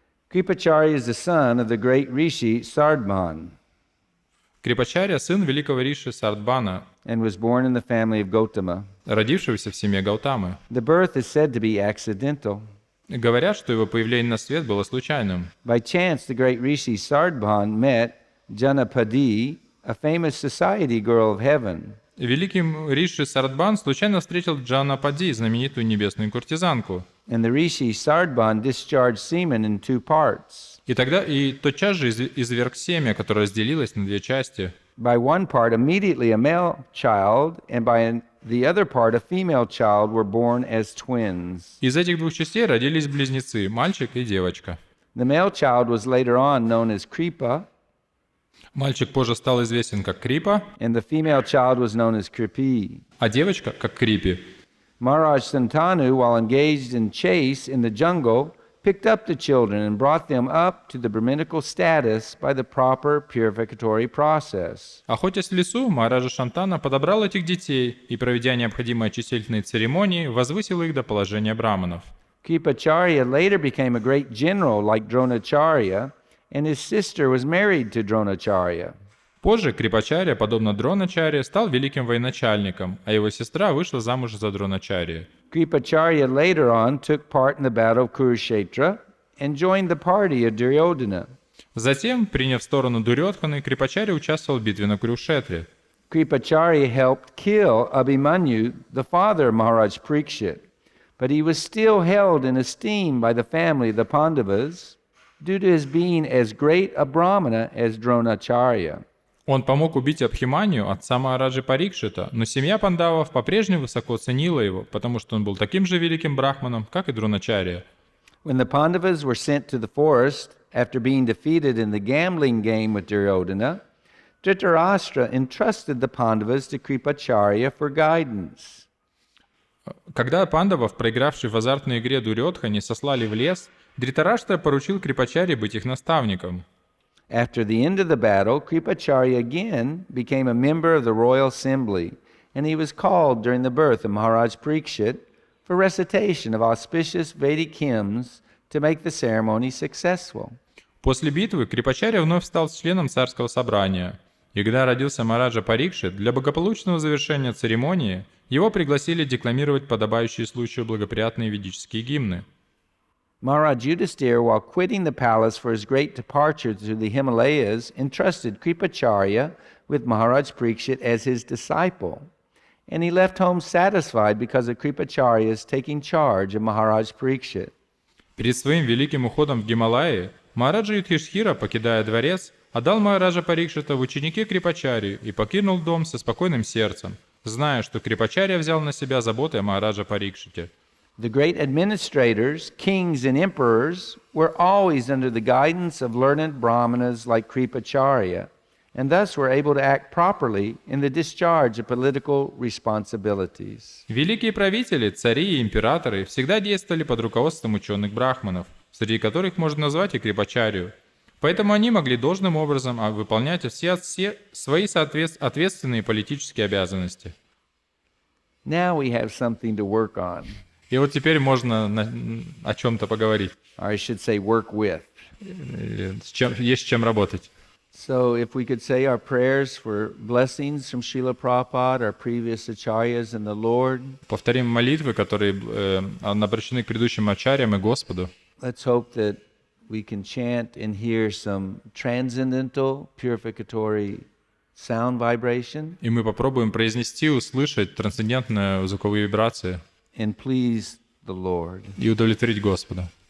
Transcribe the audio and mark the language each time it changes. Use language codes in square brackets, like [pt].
[en] Kripacharya is the son of the great rishi Sardban [ru] Крипачаря — сын великого риши Сардбана, [en] and was born in the family of Gautama. [ru] родившегося в семье Гаутамы. [en] The birth is said to be accidental. [ru] Говорят, что его появление на свет было случайным. [en] By chance, the great rishi Sardban met Janapadi, a famous society girl of heaven. [ru] Великий риши Сардбан случайно встретил Джанапади, знаменитую небесную куртизанку. [en] And the rishi Sardban discharged semen in 2 parts. [ru] И тотчас же изверг семя, которое разделилось на 2 части. [en] By one part, immediately a male child, and by the other part, a female child were born as twins. [ru] Из этих 2 частей родились близнецы, мальчик и девочка. [en] The male child was later on known as Kripa, [ru] Мальчик позже стал известен как Крипа, [en] and the female child was known as Kripi. [ru] а девочка как Крипи. [en] Maharaj Santanu, while engaged in chase in the jungle, picked up the children and brought them up to the Brahminical status by the proper purificatory process. [ru] Охотясь в лесу, Махараджа Шантана подобрал этих детей и, проведя необходимые очистительные церемонии, возвысил их до положения браманов. [en] Kripacharya later became a great general like Dronacharya, and his sister was married to Dronacharya. [ru] Позже Крипачаря, подобно Дроначарье, стал великим военачальником, а его сестра вышла замуж за Дроначарья. [en] Kripacharya later on took part in the battle of Kurukshetra and joined the party of Duryodhana. [ru] Затем, приняв сторону Дурьодханы, Крипачаря участвовал в битве на Курушетре. [en] Kripacharya helped kill Abhimanyu, the father of Maharaj Parikshit, but he was still held in esteem by the family of the Pandavas due to his being as great a Brahmana as Dronacharya. [ru] Он помог убить Абхиманию, отца Махараджи Парикшита, но семья пандавов по-прежнему высоко ценила его, потому что он был таким же великим брахманом, как и Дроначарья. [en] When the Pandavas were sent to the forest after being defeated in the gambling game with Duryodhana, Dhritarashtra entrusted the Pandavas to Kripacharya for guidance. [ru] Когда пандавов, проигравших в азартной игре Дурьодхане, сослали в лес, Дритараштра поручил Крипачаре быть их наставником. [en] After the end of the battle, Kripacharya again became a member of the royal assembly, and he was called during the birth of Maharaj Parikshit for recitation of auspicious Vedic hymns to make the ceremony successful. [ru] После битвы Крипачаря вновь стал членом царского собрания, и когда родился Махараджа Парикшит, для благополучного завершения церемонии его пригласили декламировать подобающие случаю благоприятные ведические гимны. [en] Maharaj Yudhisthira, while quitting the palace for his great departure to the Himalayas, entrusted Kripacharya with Maharaj Parikshit as his disciple, and he left home satisfied because of Kripacharya's taking charge of Maharaj Parikshit. [ru] Перед своим великим уходом в Гималаи Махараджа Юдхиштхира, покидая дворец, отдал Махараджа Парикшита в ученики Крипачарью и покинул дом со спокойным сердцем, зная, что Крипачарья взял на себя заботы о Махараджа Парикшите. [en] The great administrators, kings, and emperors were always under the guidance of learned brahmanas like Kripacharya, and thus were able to act properly in the discharge of political responsibilities. [ru] Великие правители, цари и императоры всегда действовали под руководством ученых-брахманов, среди которых можно назвать и крипачарию. Поэтому они могли должным образом выполнять все свои ответственные политические обязанности. [en] Now we have something to work on, [ru] И вот теперь можно о чем-то поговорить. [en] or I should say work with. [ru] Есть с чем работать. [en] So if we could say our prayers for blessings from Srila Prabhupada, our previous acharyas and the Lord. [ru] Повторим молитвы, которые обращены к предыдущим ачарьям и Господу. [en] Let's hope that we can chant and hear some transcendental purificatory sound vibration [ru] И мы попробуем произнести, услышать трансцендентные звуковые вибрации [en] and please the Lord. [ru] и удовлетворить Господа.